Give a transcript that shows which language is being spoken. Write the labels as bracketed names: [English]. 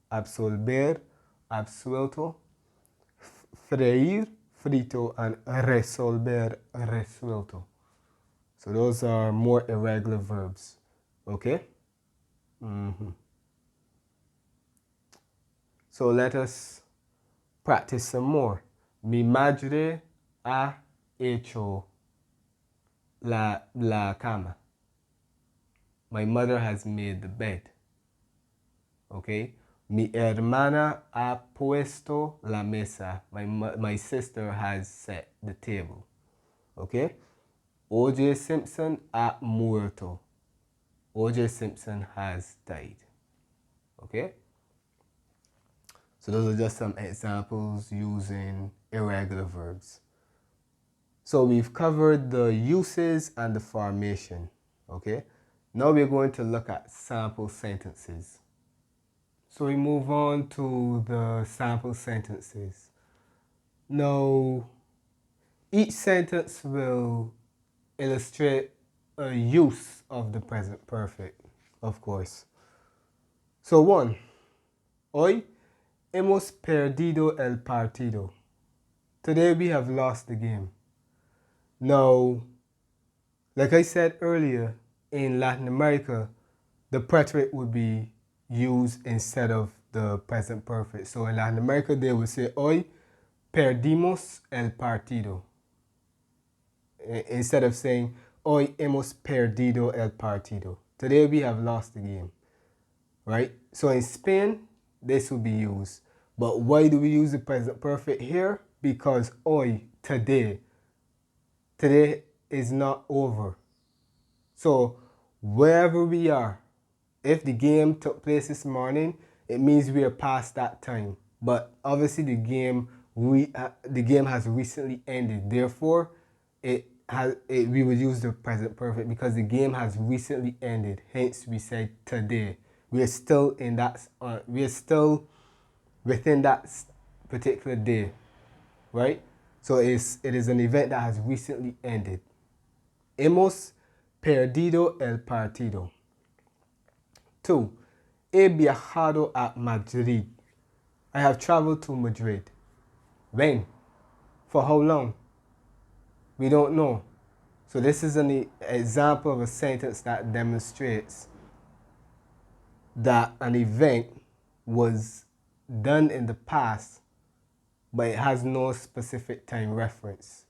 [Spanish] Absolver, absuelto. Freír, frito, and resolver, resuelto. [English] So those are more irregular verbs. Okay? So let us practice some more. [Spanish] Mi madre ha hecho la cama. [English] My mother has made the bed. Okay? [Spanish] Mi hermana ha puesto la mesa. [English] My sister has set the table. [Spanish] Okay? O.J. Simpson ha muerto. O.J. [English] Simpson has died. Okay? So those are just some examples using irregular verbs. So we've covered the uses and the formation. Okay? Now we're going to look at sample sentences. So we move on to the sample sentences. Now, each sentence will illustrate a use of the present perfect, of course. So 1. [Spanish] Hoy hemos perdido el partido. [English] Today we have lost the game. Now, like I said earlier, in Latin America, the preterite would be used instead of the present perfect. So in Latin America, they would say, [Spanish] hoy perdimos el partido. [English] Instead of saying, [Spanish] hoy hemos perdido el partido. [English] Today we have lost the game. Right? So in Spain, this will be used. But why do we use the present perfect here? Because hoy, today is not over. So wherever we are, if the game took place this morning, it means we are past that time. But obviously the game has recently ended. Therefore, we would use the present perfect because the game has recently ended. Hence, we said today. We are still in that. We are still within that particular day, right? So it is an event that has recently ended. [Spanish] Hemos perdido el partido. 2. He viajado a Madrid. [English] I have traveled to Madrid. When? For how long? We don't know. So this is an example of a sentence that demonstrates that an event was done in the past, but it has no specific time reference.